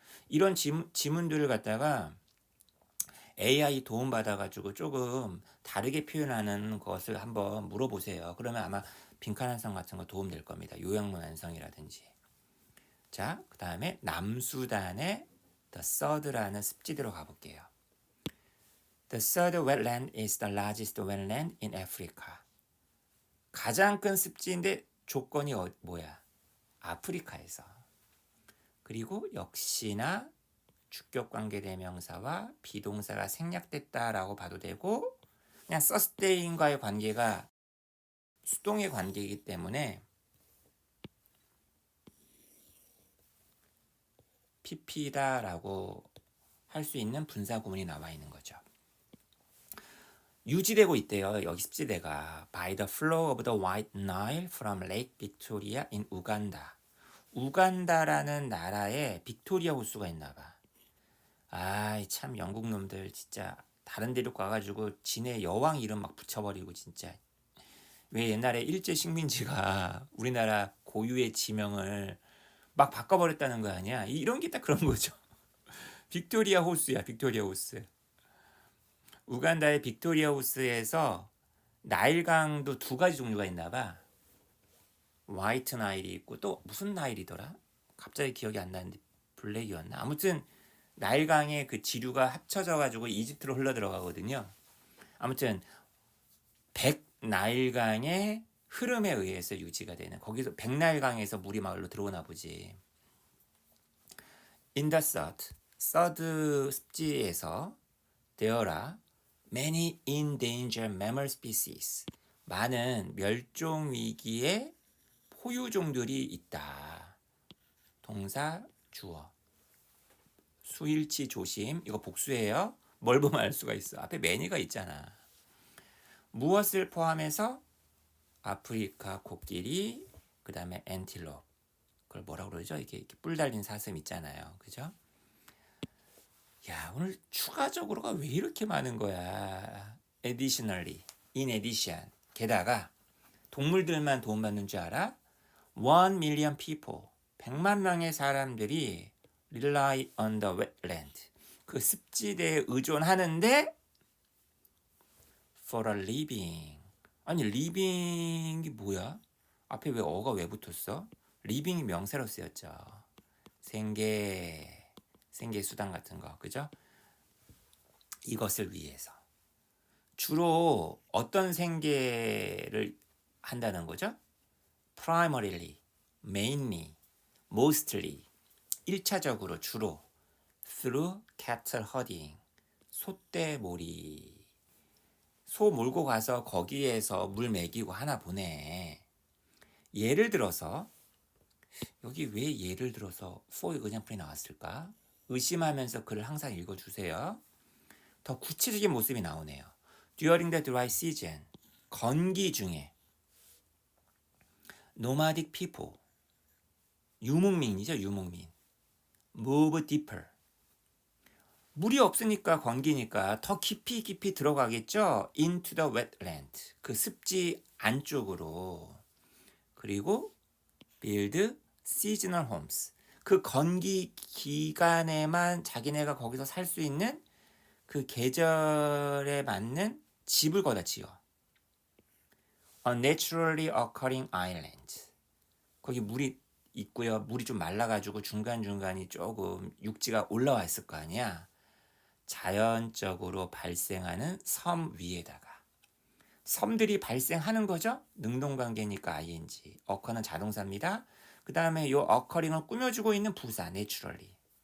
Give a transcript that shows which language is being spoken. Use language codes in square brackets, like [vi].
[ko] 이런 지문들을 갖다가 AI 도움 받아가지고 조금 다르게 표현하는 것을 한번 물어보세요. 그러면 아마 빈칸 완성 같은 거 도움 될 겁니다. 요약문 완성이라든지. 자, 그 다음에 남수단의 The Third라는 습지대로 가볼게요. [en] The third wetland is the largest wetland in Africa. [ko] 가장 큰 습지인데 조건이 뭐야? 아프리카에서. 그리고 역시나 주격관계대명사와 비동사가 생략됐다라고 봐도 되고 그냥 서스테인과의 관계가 수동의 관계이기 때문에 PP다라고 할 수 있는 분사 구문이 나와 있는 거죠. 유지되고 있대요. 여기 습지대가 [en] by the flow of the White Nile from Lake Victoria in Uganda. [ko] 우간다라는 나라에 빅토리아 호수가 있나 봐. 아이 참 영국 놈들 진짜 다른 데로 가가지고 지네 여왕 이름 막 붙여버리고 진짜. 왜 옛날에 일제 식민지가 우리나라 고유의 지명을 막 바꿔버렸다는 거 아니야? 이런 게 딱 그런 거죠. 빅토리아 호수야, 빅토리아 호수. 우간다의 빅토리아 호수에서 나일강도 2가지 종류가 있나 봐. 화이트 나일이 있고 또 무슨 나일이더라? 갑자기 기억이 안 나는데 블랙이었나? 아무튼 나일강의 그 지류가 합쳐져 가지고 이집트로 흘러 들어가거든요. 아무튼 백나일강의 흐름에 의해서 유지가 되는 거기서 백나일강에서 물이 마을로 들어오나 보지. [en] In the third [ko] 습지에서 [en] there are many endangered mammal species. [ko] 많은 멸종 위기의 포유종들이 있다. 동사 주어. 수일치 조심. 이거 복수예요. 뭘 보면 알 수가 있어. 앞에 many가 있잖아. 무엇을 포함해서 아프리카 코끼리, 그 다음에 엔틸롭. 그걸 뭐라고 그러죠? 이렇게 뿔 달린 사슴 있잖아요. 그죠? 야, 오늘 추가적으로가 왜 이렇게 많은 거야? [en] Additionally, in addition. [ko] 게다가 동물들만 도움받는 줄 알아? [en] 1 million people, [ko] 100만 명의 사람들이 [en] rely on the wetland. [ko] 그 습지대에 의존하는데 [en] for a living. [ko] 아니 living이 뭐야? 앞에 왜 어가 왜 붙었어? living이 명사로 쓰였죠. 생계 수단 같은 거, 그죠? 이것을 위해서 주로 어떤 생계를 한다는 거죠? [en] primarily, mainly, mostly [ko] 1차적으로 주로 [en] through cattle herding [ko] 소떼몰이 소 몰고 가서 거기에서 물 먹이고 하나 보네. 예를 들어서 여기 왜 예를 들어서 for example이 나왔을까? 의심하면서 글을 항상 읽어주세요. 더 구체적인 모습이 나오네요. [en] During the dry season, [ko] 건기 중에 [en] nomadic people, [ko] 유목민이죠, 유목민. [en] Move deeper. [ko] 물이 없으니까 건기니까 더 깊이 들어가겠죠. [en] Into the wetland. [ko] 그 습지 안쪽으로. 그리고 [en] build seasonal homes. [ko] 그 건기 기간에만 자기네가 거기서 살 수 있는 그 계절에 맞는 집을 거다 지어. [en] A naturally occurring island. [ko] 거기 물이 있고요. 물이 좀 말라가지고 중간중간이 조금 육지가 올라와 있을 거 아니야. 자연적으로 발생하는 섬 위에다가. 섬들이 발생하는 거죠. 능동관계니까 ing. occur는 자동사입니다. 그 다음에 요 occurring을 꾸며주고 있는 부사 naturally.